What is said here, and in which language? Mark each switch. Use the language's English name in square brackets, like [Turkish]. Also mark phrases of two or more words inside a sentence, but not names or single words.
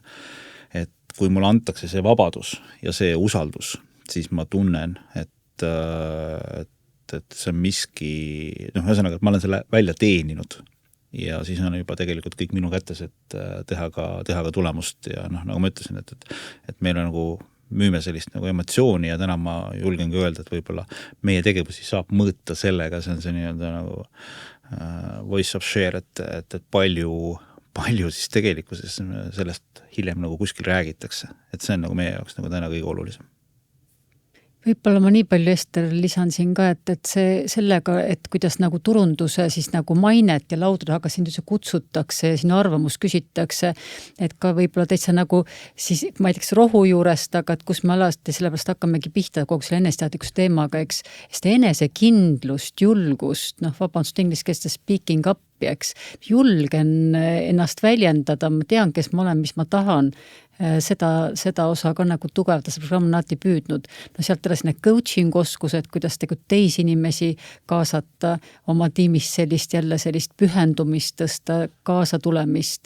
[Estonian] Et kui mulle antakse see vabadus ja see usaldus, siis ma tunnen, et see on miski, ühesõnaga, et ma olen selle välja teeninud ja siis on juba tegelikult kõik minu kätes, et teha ka tulemust ja nagu ma ütlesin, et meil on nagu müüme sellist nagu emotsiooni ja täna ma julgengi öelda, et võib-olla meie tegevusi saab mõõta sellega, see on see nii-öelda nagu [English] voice of share, [Estonian] et palju siis tegelikkuses sellest hiljem nagu kuskil räägitakse, et see on nagu meie jaoks nagu täna kõige olulisem. Võib-olla ma nii palju, Ester, lisan siin ka, et see sellega, et kuidas nagu turunduse siis nagu mainet ja lauda taga sind üldse kutsutakse ja sinu arvamus küsitakse, et ka võib-olla täitsa nagu siis, ma ei teaks rohu juurest, aga et kus me alati sellepärast hakkamegi pihta kogu selle eneseteadlikkuse teemaga, eks, seda enesekindlust, julgust, vabandust inglise keeles [English] speaking up, [Estonian] eks, julgen ennast väljendada, ma tean, kes ma olen, mis ma tahan, seda osa ka nagu tugevda, see programm on alati püüdnud. Sealt edasi need coaching oskused, kuidas tegelikult teisi inimesi kaasata oma tiimis sellist pühendumist tõsta, kaasa tulemist.